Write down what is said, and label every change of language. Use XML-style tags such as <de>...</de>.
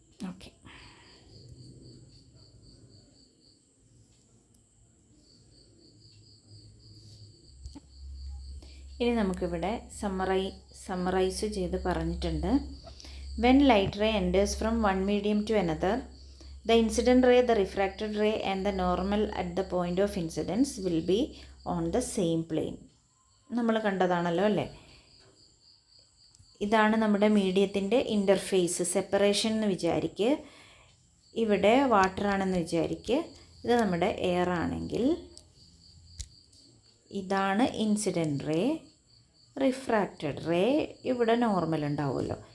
<ml>Okay, ഇനി നമുക്കിവിടെ summarise ചെയ്ത് പറഞ്ഞിട്ടുണ്ട്.</ml> <en>When light ray enters from one medium to another, the incident ray, the refracted ray and the normal at the point of incidence will be on the same plane.</en> <ml>നമ്മൾ കണ്ടതാണല്ലോ അല്ലേ. ഇതാണ് നമ്മുടെ മീഡിയത്തിൻ്റെ interface, separation എന്ന് വിചാരിക്കുക. ഇവിടെ water ആണെന്ന് വിചാരിക്കുക. ഇത് നമ്മുടെ എയർ ആണെങ്കിൽ ഇതാണ് ഇൻസിഡൻറ്റ് റേ, റിഫ്രാക്റ്റഡ് റേ, ഇവിടെ നോർമൽ ഉണ്ടാവുമല്ലോ.</ml>